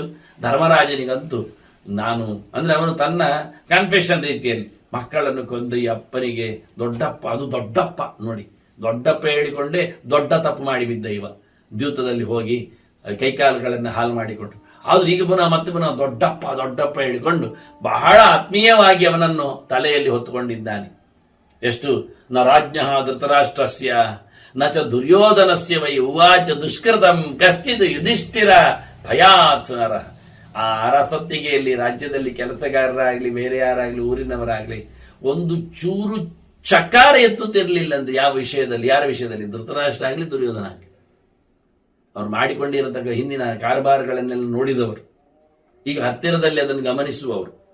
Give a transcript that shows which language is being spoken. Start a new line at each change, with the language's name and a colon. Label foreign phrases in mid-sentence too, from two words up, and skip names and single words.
Kannada: ಧರ್ಮರಾಜನಿಗಂತೂ ನಾನು ಅಂದ್ರೆ ಅವನು ತನ್ನ ಕನ್ಫೆಷನ್ ರೀತಿಯಲ್ಲಿ ಮಕ್ಕಳನ್ನು ಕೊಂದು ಈ ಅಪ್ಪನಿಗೆ ದೊಡ್ಡಪ್ಪ, ಅದು ದೊಡ್ಡಪ್ಪ ನೋಡಿ, ದೊಡ್ಡಪ್ಪ ಹೇಳಿಕೊಂಡೇ ದೊಡ್ಡ ತಪ್ಪು ಮಾಡಿ ಬಿದ್ದ ಇವ. ದ್ಯೂತದಲ್ಲಿ ಹೋಗಿ ಕೈಕಾಲುಗಳನ್ನು ಹಾಲು ಮಾಡಿಕೊಂಡು, ಆದ್ರೂ ಈಗ ಮತ್ತೆ ಪುನಃ ದೊಡ್ಡಪ್ಪ ಹೇಳಿಕೊಂಡು ಬಹಳ ಆತ್ಮೀಯವಾಗಿ ಅವನನ್ನು ತಲೆಯಲ್ಲಿ ಹೊತ್ತುಕೊಂಡಿದ್ದಾನೆ.
Sanskrit: ಎಷ್ಟು ನ ರಾಜ್ಞ ಧೃತರಾಷ್ಟ್ರಸ್ಯ ನ ಚ ದುರ್ಯೋಧನಸ್ಯ ವೈ ಉವಾಚ ದುಷ್ಕೃತಂ ಕಶ್ಚಿತ್ ಯುಧಿಷ್ಠಿರ ಭಯಾತ್ ನರ.
Kannada: ಆ ಅರಸತ್ತಿಗೆಯಲ್ಲಿ ರಾಜ್ಯದಲ್ಲಿ ಕೆಲಸಗಾರರಾಗ್ಲಿ, ಬೇರೆ ಯಾರಾಗ್ಲಿ, ಊರಿನವರಾಗ್ಲಿ ಒಂದು ಚೂರು ಚಕಾರ ಎತ್ತುತ್ತಿರಲಿಲ್ಲ ಅಂತ. ಯಾವ ವಿಷಯದಲ್ಲಿ? ಯಾರ ವಿಷಯದಲ್ಲಿ? ಧೃತರಾಷ್ಟ್ರ ಆಗ್ಲಿ, ದುರ್ಯೋಧನ ಆಗ್ಲಿ. ಅವ್ರು ಮಾಡಿಕೊಂಡಿರತಕ್ಕ ಹಿಂದಿನ ಕಾರಬಾರಗಳನ್ನೆಲ್ಲ ನೋಡಿದವರು, ಈಗ ಹತ್ತಿರದಲ್ಲಿ ಅದನ್ನು ಗಮನಿಸುವವರು.